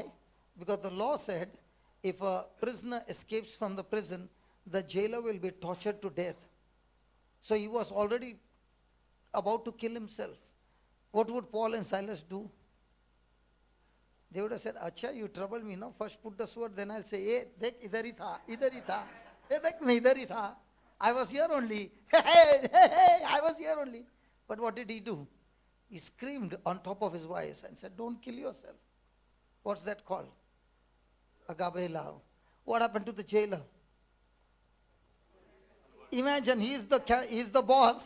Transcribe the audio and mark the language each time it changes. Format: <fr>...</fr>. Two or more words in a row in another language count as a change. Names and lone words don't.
<en>Because the law said, if a prisoner escapes from the prison, the jailer will be tortured to death. So he was already about to kill himself. What would Paul and Silas do? They would have said, Acha, you troubled me, no? First put the sword, then I'll say,</en> <hi>हे, देख, इधर ही था, इधर ही था. हे, देख, मैं इधर ही था.</hi> <en>I was here only. Hey, I was here only. But what did he do? He screamed on top of his voice and said, don't kill yourself. What's that called? Agape love. What happened to the jailer? Imagine he is the boss.</en>